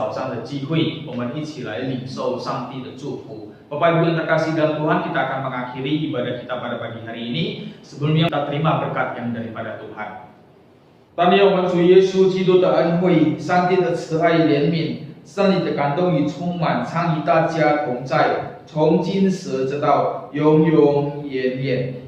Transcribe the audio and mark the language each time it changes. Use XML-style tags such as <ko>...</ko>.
<zh>的机会，我们一起来领受上帝的祝福。</zh> <id>Bapak Ibu yang terkasih dalam Tuhan, kita akan mengakhiri ibadah kita pada pagi hari ini. Sebelumnya kita terima berkat yang daripada Tuhan。</id> <zh>但愿我们主耶稣基督的恩惠、上帝的慈爱怜悯、圣灵的感动与充满，常与大家同在，从今时直到永永远远。</zh>